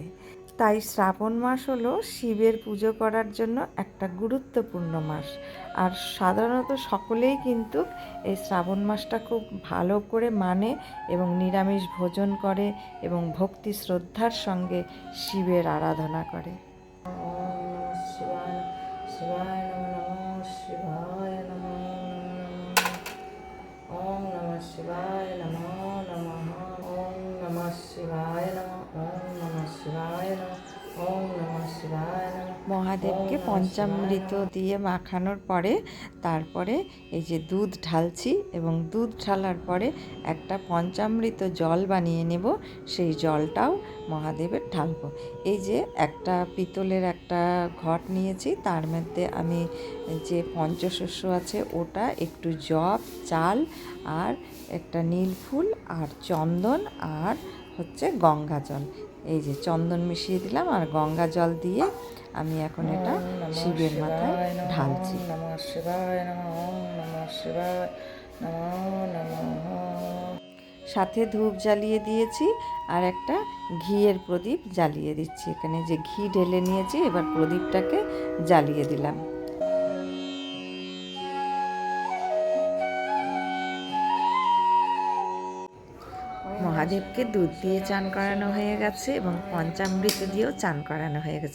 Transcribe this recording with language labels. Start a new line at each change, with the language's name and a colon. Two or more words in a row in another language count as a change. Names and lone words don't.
Bangla: তাই শ্রাবণ মাস হলো শিবের পুজো করার জন্য একটা গুরুত্বপূর্ণ মাস। আর সাধারণত সকলেই কিন্তু এই শ্রাবণ মাসটা খুব ভালো করে মানে এবং নিরামিষ ভোজন করে এবং ভক্তি শ্রদ্ধার সঙ্গে শিবের আরাধনা করে।
Sanskrit: शिवाय नमो नमः। ओम नमः शिवाय नमः। ओम नमः शिवाय नमः। ओम नमः शिवाय नमः।
Bangla: মহাদেবকে পঞ্চামৃত দিয়ে মাখানোর পরে তারপরে এই যে দুধ ঢালছি, এবং দুধ ঢালার পরে একটা পঞ্চামৃত জল বানিয়ে নেব, সেই জলটাও মহাদেবের ঢালবো। এই যে একটা পিতলের একটা ঘট নিয়েছি, তার মধ্যে আমি যে পঞ্চশস্য আছে ওটা, একটু জব, চাল, আর একটা নীল ফুল, আর চন্দন, আর হচ্ছে গঙ্গা জল, এই যে চন্দন মিশিয়ে দিলাম আর গঙ্গা জল দিয়ে আমি এখন এটা শিবের মাথায় ঢালছি।
Sanskrit: নমঃ শিবায় নমঃ, নমঃ শিবায় নমঃ।
Bangla: সাথে ধূপ জ্বালিয়ে দিয়েছি আর একটা ঘিয়ের প্রদীপ জ্বালিয়ে দিচ্ছি। এখানে যে ঘি ঢেলে নিয়েছি, এবার প্রদীপটাকে জ্বালিয়ে দিলাম। মহাদেবকে দুধ দিয়ে চান করানো হয়ে গেছে এবং পঞ্চামৃত দিয়েও চান করানো হয়ে গেছে।